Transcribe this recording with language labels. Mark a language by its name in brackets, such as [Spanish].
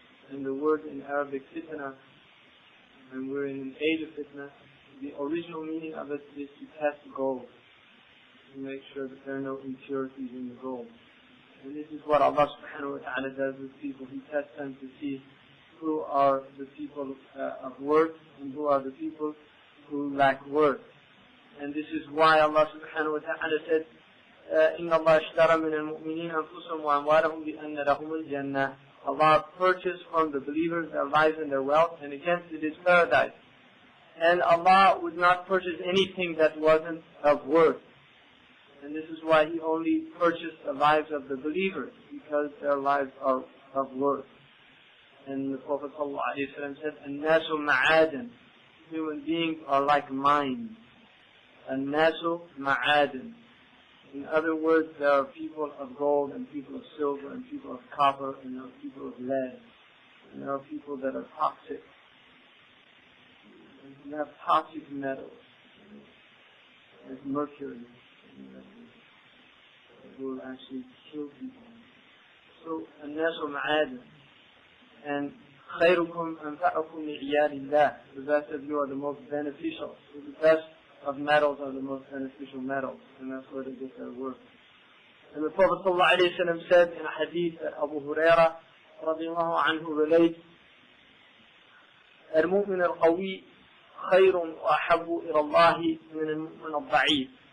[English] And the word in Arabic, fitna, and we're in an age of fitna, the original meaning of it is to test gold, to make sure that there are no impurities in the gold. And this is what Allah subhanahu wa ta'ala does with people. He tests them to see who are the people of worth and who are the people who lack worth. And this is why Allah subhanahu wa ta'ala said, [Arabic] إِنَّ اللَّهَ اشْتَرَى مِنَ الْمُؤْمِنِينَ أَنفُسَهُمْ وَأَمْوَالَهُم بِأَنَّ لَهُمُ الْجَنَّةَ. [English] Allah purchased from the believers their lives and their wealth, and against it is paradise. And Allah would not purchase anything that wasn't of worth. And this is why He only purchased the lives of the believers, because their lives are of worth. And the Prophet ﷺ said, [Arabic] النَّاسُ مَعَادٍ. [English] Human beings are like mines. [Arabic] النَّاسُ مَعَادٍ. [English] In other words, there are people of gold and people of silver and people of copper and there are people of lead. And there are people that are toxic. And you have toxic metals, like mercury, that will actually kill people. [Arabic] So, النَّاسُ مَعَادٍ. And خَيْرُكُمْ أَنْفَعُكُمْ لِعِيَالِ اللَّهِ. [English] The best of you are the most beneficial. So the best of metals are the most beneficial metals. And that's where they get their worth. And the Prophet ﷺ said in a hadith that Abu Hurairah radiallahu anhu relates, [Arabic] المؤمن القوي خير وأحب إلى الله من المؤمن الضعيف.